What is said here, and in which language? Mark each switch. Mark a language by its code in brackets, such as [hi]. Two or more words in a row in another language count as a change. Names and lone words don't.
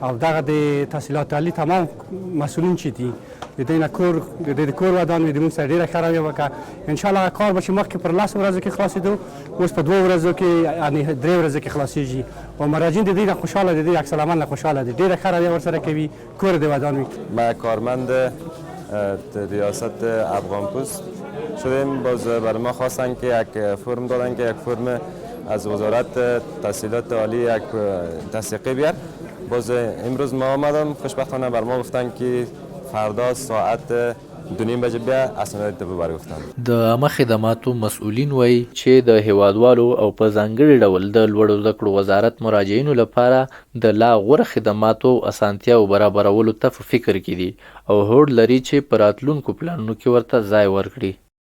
[ps] او دغه د تحصیلات عالی تمام مسؤلین چې دي د دې نه کور ودان وي د موږ سره ډېره ښه رویه وکړه انشاءالله هغه کار به چې مخکې پر 10 ورځو کې خلاصېدو اوس په 2 ورځو کې یعنې 3 ورځو کې خلاصېږي او مراجعین د دې نه خوشحاله دي، د دې عکس العمل نه خوشحاله دي، ډېره ښه رویه ورسره کوي، کور دې ودان وي. [fa] ما کارمند ریاست افغانپوست شدیم. باز بر ما خواستن که یک فرم دادن که یک فرم از وزارت تحصیلات عالی یک تصدیقی بیار. باز امروز ما آمدم، خوشبختانه بر ما گفتن که فردا ساعت 2:30 [ps] بجې بیا اسناد ته [fa] ببر گفتن. [ps] د عامه خدماتو مسؤلین وایي چې د هیوادوالو او په ځانګړي ډول د لوړو زده کړو وزارت مراجعینو لپاره د لا غوره خدماتو اسانتیاو برابرولو ته په فکر کې دي او هوډ لري چې په راتلونکو پلانونو کې ورته ځای ورکړي.